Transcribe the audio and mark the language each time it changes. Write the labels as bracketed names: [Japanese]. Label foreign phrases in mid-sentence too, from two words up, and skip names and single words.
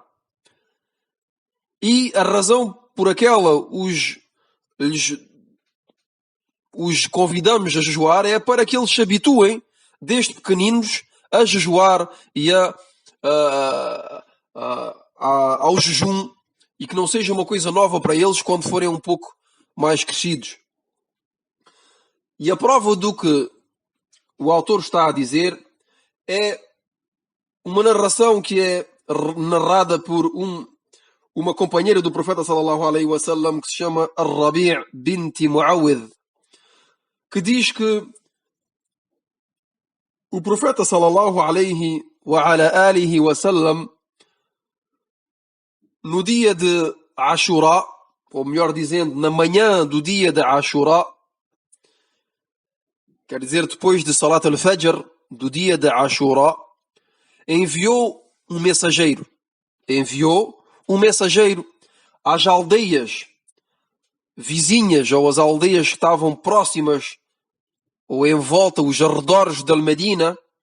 [Portuguese] E a razão por aquela os convidamos a jejuar é para que eles se habituem, desde pequeninos, a jejuar e ao jejum, e que não seja uma coisa nova para eles quando forem um pouco mais crescidos. E a prova do que o autor está a dizer é uma narração que é narrada por uma companheira do profeta [Arabic] صلى الله عليه وسلم, [Portuguese] que se chama Ar-Rabi' bint Muawidh, que diz que o profeta [Arabic] صلى الله عليه وعلى آله وسلم, [Portuguese] no dia de Ashura, ou melhor dizendo, na manhã do dia de Ashura, quer dizer, depois de [Arabic] صلاة الفجر, [Portuguese] do dia de Ashura, enviou um mensageiro às aldeias vizinhas, ou às aldeias que estavam próximas ou em volta, os arredores de Al-Medina,